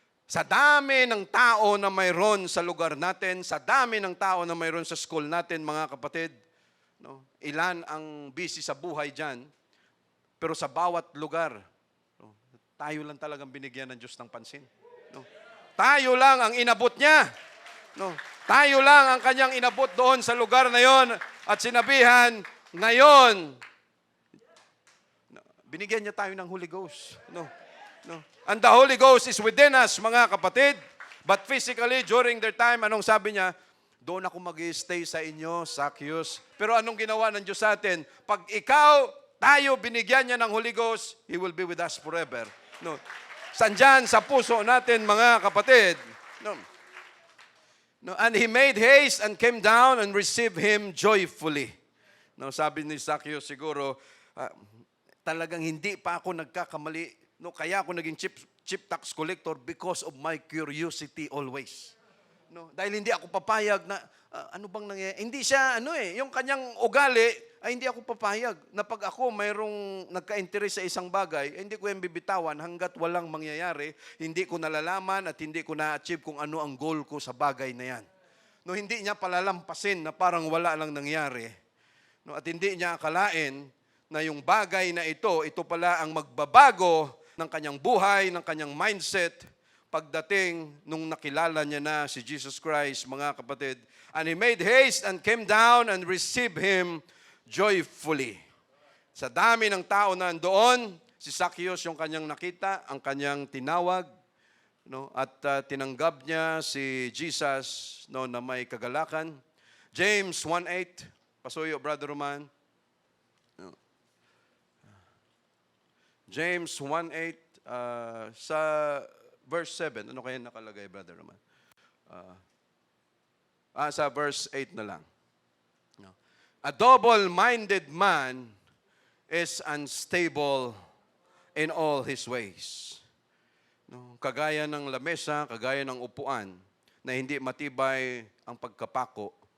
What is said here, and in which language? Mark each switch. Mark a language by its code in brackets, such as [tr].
[tl] Sa dami ng tao na mayroon sa lugar natin, sa dami ng tao na mayroon sa school natin, mga kapatid, no, ilan ang busy sa buhay dyan, pero sa bawat lugar, no, tayo lang talagang binigyan ng Diyos ng pansin. No, tayo lang ang inabot niya. No, tayo lang ang kanyang inabot doon sa lugar na yon at sinabihan, ngayon, binigyan niya tayo ng Holy Ghost. [en] No. No. And the Holy Ghost is within us, [tl] mga kapatid. [en] But physically, during their time, [tl] anong sabi niya? Doon ako mag-i-stay sa inyo, Zacchaeus. Pero anong ginawa ng Diyos sa atin? Pag tayo, binigyan niya ng Holy Ghost, [en] He will be with us forever. [tl] No. Sandyan sa puso natin, mga kapatid. No. No. [en] And he made haste and came down and received him joyfully. [tl] No, sabi ni Zacchaeus siguro, talagang hindi pa ako nagkakamali. No, kaya ako naging chief tax collector [en] because of my curiosity always. [tl] No, dahil hindi ako papayag na ano bang nangyayari. Hindi siya yung kanyang ugali ay hindi ako papayag na pag ako mayroong nagka-interest sa isang bagay, hindi ko yung bibitawan hanggat walang mangyayari, hindi ko nalalaman at hindi ko na-achieve kung ano ang goal ko sa bagay na yan. No, hindi niya palalampasin na parang wala lang nangyari. No, at hindi niya akalain na yung bagay na ito pala ang magbabago ng kanyang buhay, ng kanyang mindset, pagdating nung nakilala niya na si Jesus Christ, mga kapatid. [en] And he made haste and came down and received him joyfully. [tl] Sa dami ng tao na doon, si Zacchaeus yung kanyang nakita, ang kanyang tinawag, no? At tinanggap niya si Jesus, no, na may kagalakan. James 1:8, pasuyo, Brother Roman. No. James 1:8, sa verse 7. Ano kaya nakalagay, Brother Roman? Sa verse 8 na lang. No. [en] A double-minded man is unstable in all his ways. [tl] No, kagaya ng lamesa, kagaya ng upuan na hindi matibay ang pagkapako.